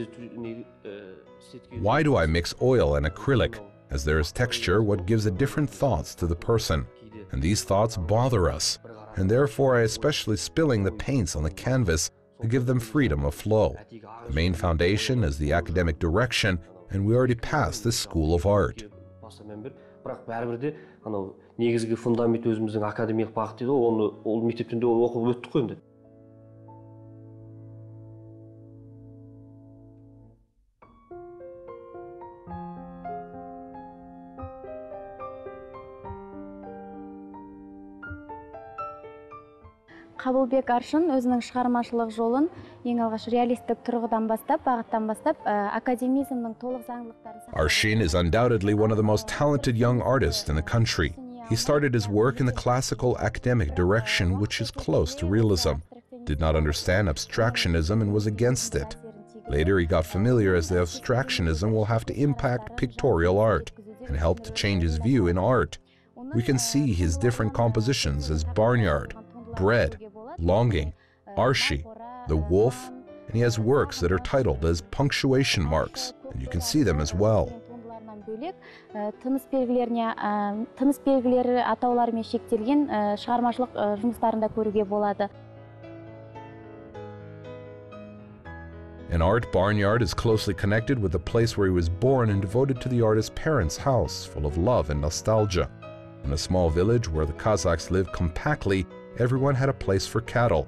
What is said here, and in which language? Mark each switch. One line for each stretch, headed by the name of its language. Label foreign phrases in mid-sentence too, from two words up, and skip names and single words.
English: Why do I mix oil and acrylic? As there is texture, what gives a different thoughts to the person, and these thoughts bother us, and therefore I especially spilling the paints on the canvas to give them freedom of flow. The main foundation is the academic direction, and we already passed this school of art.
Kazakh: Бірақ бәрібір де анау негізгі фундамент өзіміздің академиялық бағыт дейді, оны ол мектептен де оқып өттік қой енді. Kabylbek Arshyn өзінің шығармашылық жолын ең алғаш реалистік тұрғыдан бастап, бағыттан бастап, академизмнің толық заңдылықтарын
English: Arshyn is undoubtedly one of the most talented young artists in the country. He started his work in the classical academic direction, which is close to realism, did not understand abstractionism and was against it. Later he got familiar as the abstractionism will have to impact pictorial art and help to change his view in art. We can see his different compositions as Barnyard, Bread, Longing, Arshi, The Wolf, and he has works that are titled as punctuation marks, and you can see them as well.
Kazakh: Тыныс белгілері атауларымен шектелген шығармашылық жұмыстарында көруге болады.
English: An art barnyard is closely connected with the place where he was born and devoted to the artist's parents' house, full of love and nostalgia. In a small village where the Kazakhs lived compactly, everyone had a place for cattle.